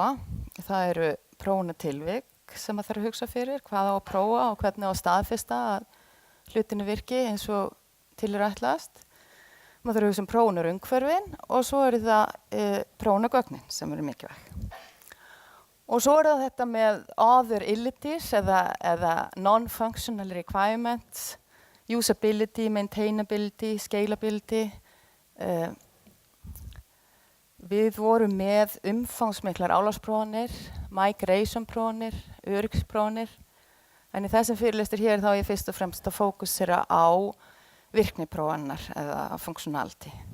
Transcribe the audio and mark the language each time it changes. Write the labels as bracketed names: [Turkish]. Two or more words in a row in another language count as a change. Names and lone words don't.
[Icelandic] Það eru prófunatilvik sem að þarf að hugsa fyrir, hvað á að prófa og hvernig á að staðfesta að hlutinu virki eins og til ætlast. Maður þarf að hugsa prófunarumhverfin og svo það prófunargögnin sem eru mikilvæg. Og svo það þetta með [English] other abilities [Icelandic] eða [English] non-functional requirements, usability, maintainability, scalability. [Icelandic] Við vorum með umfangsmiklar álagsprófanir, migration-prófanir, öryggsprófanir. En í þessum fyrirlestur hér þá ég fyrst og fremst að fókusera á virkniprófanir eða functionality.